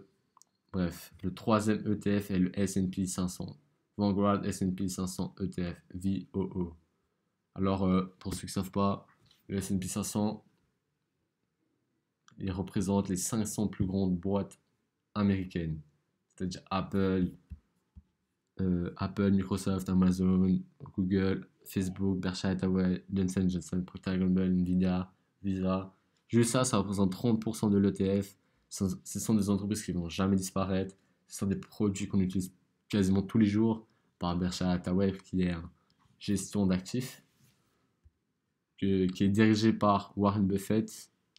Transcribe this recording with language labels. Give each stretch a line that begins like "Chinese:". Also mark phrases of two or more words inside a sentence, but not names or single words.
French: Bref, le troisième ETF est le S&P 500. Vanguard S&P 500 ETF, VOO. Alors, pour ceux qui ne savent pas, le S&P 500, il représente les 500 plus grandes boîtes américaines. C'est-à-dire Apple, Microsoft, Amazon, Google, Facebook, Berkshire Hathaway, Johnson Johnson, Procter & Gamble, Nvidia, Visa. Juste ça représente 30% de l'ETF. Ce sont des entreprises qui ne vont jamais disparaître. Ce sont des produits qu'on utilise quasiment tous les jours par Berkshire Hathaway, qui est une gestion d'actifs, qui est dirigée par Warren Buffett.